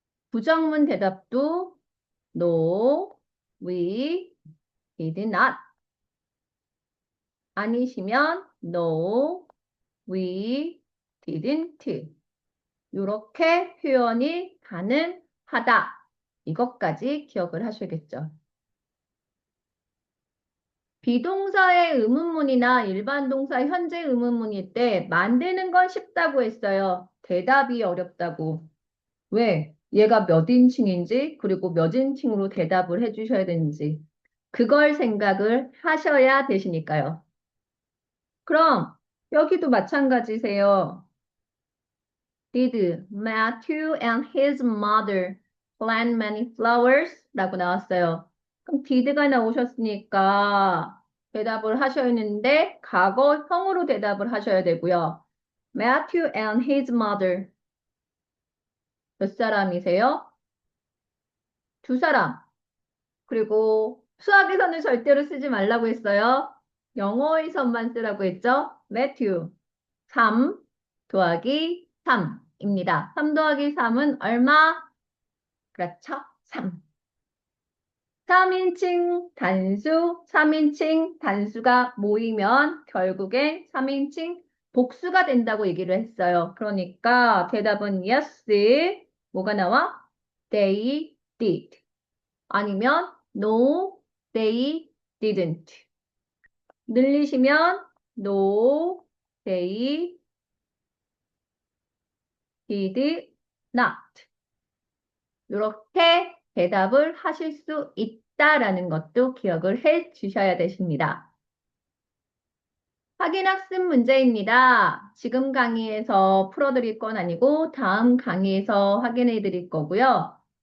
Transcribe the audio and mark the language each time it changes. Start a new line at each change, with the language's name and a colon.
Korean: 부정문 대답도
English: No, we did not.
Korean: 아니시면
English: No, we didn't.
Korean: 이렇게 표현이 가능하다. 이것까지 기억을 하셔야겠죠. 비동사의 의문문이나 일반 동사 현재 의문문일 때 만드는 건 쉽다고 했어요. 대답이 어렵다고. 왜? 얘가 몇 인칭인지 그리고 몇 인칭으로 대답을 해주셔야 되는지 그걸 생각을 하셔야 되시니까요. 그럼 여기도 마찬가지세요.
English: Did Matthew and his mother plant many flowers?
Korean: 라고 나왔어요. 그럼 did가 나오셨으니까 대답을 하셔야 했는데 과거형으로 대답을 하셔야 되고요.
English: Matthew and his mother
Korean: 몇 사람이세요? 두 사람. 그리고 수학에서는 절대로 쓰지 말라고 했어요. 영어에서만 쓰라고 했죠. Matthew 3 더하기 3입니다. 3 더하기 3은 얼마? 그렇죠. 3. 3인칭 단수, 3인칭 단수가 모이면 결국엔 3인칭 복수가 된다고 얘기를 했어요. 그러니까 대답은 yes. 뭐가 나와?
English: They did.
Korean: 아니면
English: no, they didn't.
Korean: 늘리시면
English: no, they did not.
Korean: 이렇게 대답을 하실 수 있다라는 것도 기억을 해 주셔야 되십니다. 확인학습 문제입니다. 지금 강의에서 풀어드릴 건 아니고 다음 강의에서 확인해 드릴 거고요.